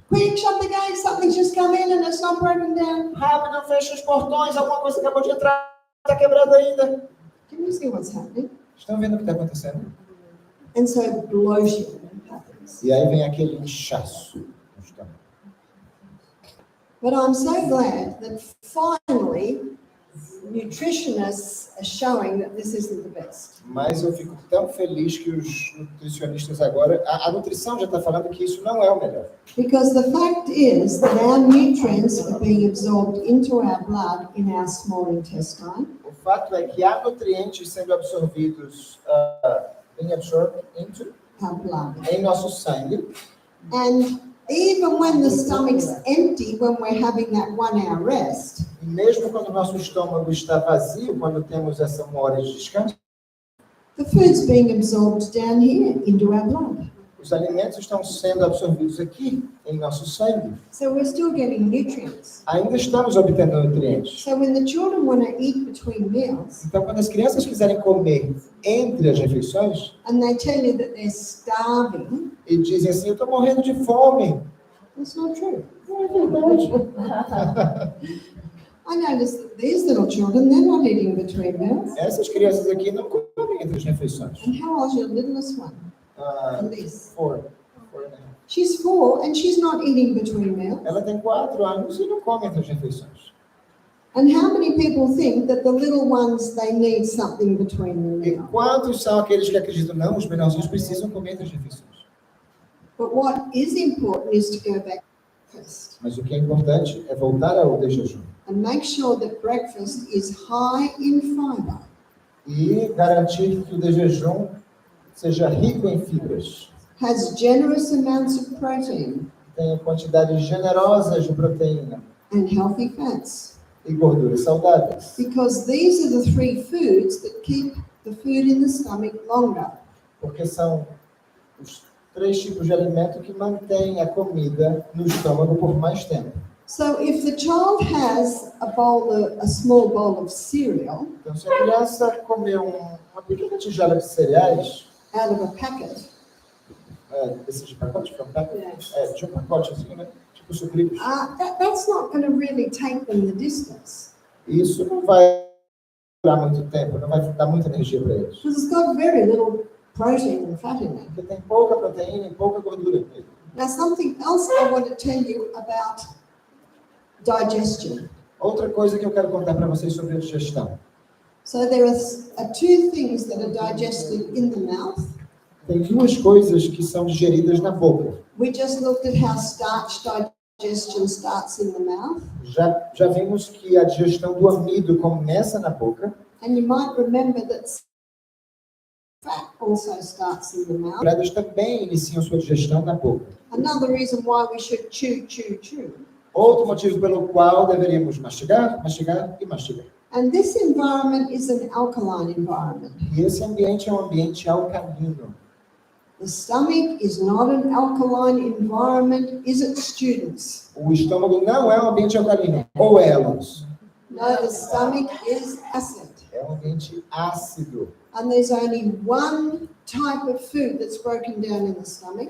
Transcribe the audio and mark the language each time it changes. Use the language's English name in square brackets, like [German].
[English] Quick, shut the gate, something's just come in and it's not broken down. [Portuguese] Rápido, fecha os portões, alguma coisa acabou de entrar, está quebrada ainda. [English] Can you see what's happening? [Portuguese] Estão vendo o que está acontecendo? [English] And so bloating happens. [Portuguese] E aí vem aquele inchaço no estômago. [English] But I'm so glad that finally nutritionists are showing that this isn't the best. [Portuguese] Mas eu fico tão feliz que os nutricionistas agora, a nutrição já está falando que isso não é o melhor. [English] Because the fact is that our nutrients are being absorbed into our blood in our small intestine. [Portuguese] O fato é que há nutrientes sendo absorvidos, [English] being absorbed into, Our blood. [Portuguese] em nosso sangue. [English] And even when the stomach's empty, when we're having that 1 hour rest, [Portuguese] E mesmo quando o nosso estômago está vazio, quando temos essa 1 hora de descanso, [English] the food's being absorbed down here into our blood. [Portuguese] os alimentos estão sendo absorvidos aqui, em nosso sangue. [English] So we're still getting nutrients. [Portuguese] Ainda estamos obtendo nutrientes. [English] So when the children want to eat between meals, [Portuguese] Então, quando as crianças quiserem comer entre as refeições, [English] and they tell you that they're starving, [Portuguese] e dizem assim, eu estou morrendo de fome. [English] that's not true. [Portuguese] Não é verdade. [English] I notice that these little children, they're not eating between meals. [Portuguese] Essas crianças aqui não comem entre as refeições. [English] And how old's your littlest one? Liz. 4. 4. She's 4 and she's not eating between meals. [Portuguese] Ela tem 4 anos e não come entre as refeições. [English] And how many people think that the little ones, they need something between the [Portuguese] E [English] meals? [Portuguese] quantos são aqueles que acreditam, não, os menorzinhos precisam comer entre as refeições? [English] But what is important is to go back to breakfast [Portuguese] Mas o que é importante é voltar ao de jejum. [English] and make sure that breakfast is high in fiber. [Portuguese] E garantir que o de jejum seja rico em fibras. [English] Has generous amounts of protein [Portuguese] Tenha quantidades generosas de proteína [English] and healthy fats, [Portuguese] e gorduras saudáveis. [English] because these are the 3 foods that keep the food in the stomach longer. [Portuguese] Porque são os 3 tipos de alimento que mantêm a comida no estômago por mais tempo. [English] So if the child has a small bowl of cereal [Portuguese] Então, se a criança comer uma pequena tigela de cereais, [English] out of a packet, [Portuguese] desses de pacote, de um pacotezinho, né? Tipo sucrilhos, [English] that's not going to really take them the distance, [Portuguese] isso não vai durar muito tempo, não vai dar muita energia para eles. [English] because it's got very little protein and fat in it. [Portuguese] Porque tem pouca proteína e pouca gordura nele. [English] Now, something else I want to tell you about digestion. [Portuguese] Outra coisa que eu quero contar para vocês sobre a digestão. [English] So there are two things that are digested in the mouth. [Portuguese] Tem duas coisas que são digeridas na boca. [English] We just looked at how starch digestion starts in the mouth. [Portuguese] Já vimos que a digestão do amido começa na boca. [English] And you might remember that fat also starts in the mouth. [Portuguese] Pradas também iniciam sua digestão na boca. [English] Another reason why we should chew. [Portuguese] Outro motivo pelo qual deveríamos mastigar, mastigar e mastigar. [English] And this environment is an alkaline environment. [Portuguese] E esse ambiente é um ambiente alcalino. [English] The stomach is not an alkaline environment, is it, students? [Portuguese] O estômago não é um ambiente alcalino, ou é, alunos? [English] No, the stomach is acid. [Portuguese] É um ambiente ácido. [English] And there's only one type of food that's broken down in the stomach.